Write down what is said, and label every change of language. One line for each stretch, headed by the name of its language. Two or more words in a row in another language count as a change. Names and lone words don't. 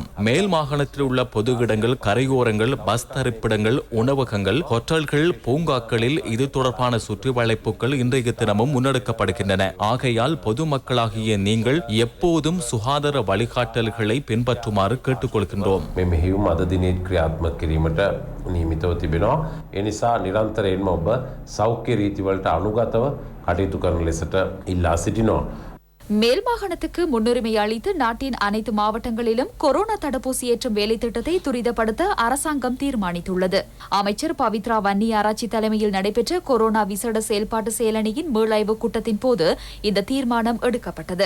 Tamil: மேல் மாகாணத்தில் உள்ள பொது இடங்கள், கரையோரங்கள், பஸ் தரிப்பிடங்கள், உணவகங்கள், ஹோட்டல்கள், பூங்காக்களில் இது தொடர்பான சுற்றி வளைப்புகள் இன்றைய தினமும் முன்னெடுக்கப்படுகின்றன. ஆகையால் பொதுமக்களாகிய நீங்கள் எப்போதும் சுகாதார வழிகாட்டல்களை பின்பற்றுமாறு கேட்டுக்கொள்கின்றோம்.
Sinhala: මෙහිවුම් අද දිනේත් ක්‍රියාත්මක කිරීමට නියමිතව තිබෙනවා. ඒ නිසා නිරන්තරයෙන්ම ඔබ සෞඛ්‍ය රීතිවලට අනුගතව කටයුතු කරන ලෙසට ඉල්ලා සිටිනවා.
Tamil: மேல் மாகாணத்துக்கு முன்னுரிமை அளித்து நாட்டின் அனைத்து மாவட்டங்களிலும் கொரோனா தடுப்பூசி ஏற்றும் வேலை திட்டத்தை துரிதப்படுத்த அரசாங்கம் தீர்மானித்துள்ளது. அமைச்சர் பவித்ரா வன்னி ஆராய்ச்சி தலைமையில் நடைபெற்ற கொரோனா விசேட செயல்பாட்டு செயலணியின் மீளாய்வு கூட்டத்தின் போது இந்த தீர்மானம் எடுக்கப்பட்டது.